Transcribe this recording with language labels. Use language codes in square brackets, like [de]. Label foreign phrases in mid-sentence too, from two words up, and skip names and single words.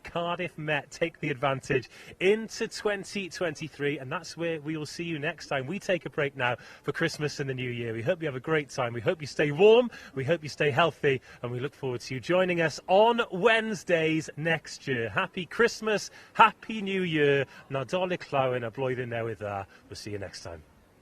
[en] Cardiff Met take the advantage into 2023, and that's where we will see you next time. We take a break now for Christmas and the New Year. We hope you have a great time. We hope you stay warm. We hope you stay healthy, and we look forward to you joining us on Wednesdays next year. Happy Christmas, Happy New Year. [cy] Nadolig llawen a blwyddyn newydd dda. [en] We'll see you next time.